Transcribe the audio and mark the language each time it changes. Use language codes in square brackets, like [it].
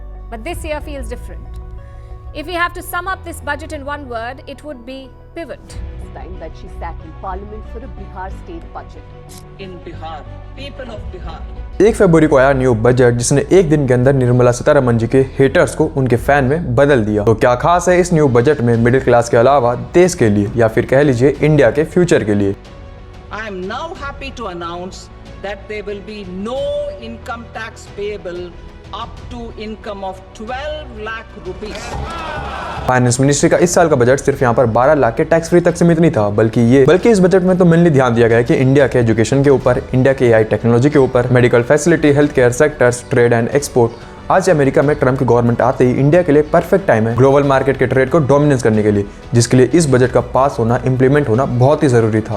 [en] But this year feels different. If we have to sum up this budget in one word, it would be pivot. Time that she sat in parliament for a Bihar state budget. In Bihar, people of Bihar. [hi] 1 फरवरी को आया new budget जिसने एक दिन के अंदर निर्मला सीतारमण जी के haters को उनके फैन में बदल दिया। तो क्या खास है इस न्यू बजट में मिडिल क्लास के अलावा देश के लिए या फिर कह लीजिए इंडिया के फ्यूचर के लिए? [en] I am now happy to announce that there will be no income tax payable up to income of 12 lakh rupees. [hi] Finance ministry का इस साल का बजट सिर्फ यहाँ पर 12 लाख के टैक्स फ्री तक सीमित नहीं था, बल्कि इस बजट में तो मेनली ध्यान दिया गया है कि इंडिया के एजुकेशन के ऊपर, इंडिया के एआई टेक्नोलॉजी के ऊपर, medical facility, health care sectors, trade and export. आज अमेरिका में ट्रम्प की गवर्नमेंट आते ही इंडिया के लिए परफेक्ट टाइम है ग्लोबल मार्केट के ट्रेड को डोमिनेंस करने के लिए, जिसके लिए इस बजट का पास होना, इंप्लीमेंट होना बहुत ही जरूरी था।